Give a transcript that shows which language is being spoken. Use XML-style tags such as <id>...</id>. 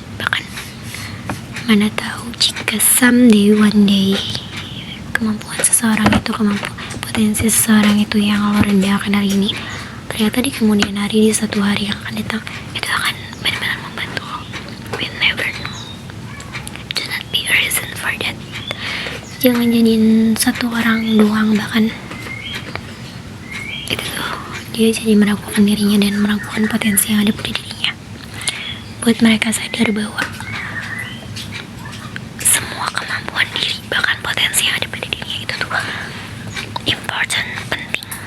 <id>Bahkan mana tahu jika</id> <en>someday, one day,</en> <id>kemampuan seseorang itu, kemampuan potensi seseorang itu yang lo rendahkan hari ini, ternyata di kemudian hari, di satu hari yang akan datang, itu akan benar-benar membantu lo.</id> <en>We never know. Do not be a reason for that.</en> <id>Jangan jadiin satu orang doang, bahkan itu tuh dia jadi meragukan dirinya dan meragukan potensi yang ada pada dirinya. Buat mereka sadar bahwa semua kemampuan diri, bahkan potensi yang ada pada dirinya itu tuh important, penting.</id>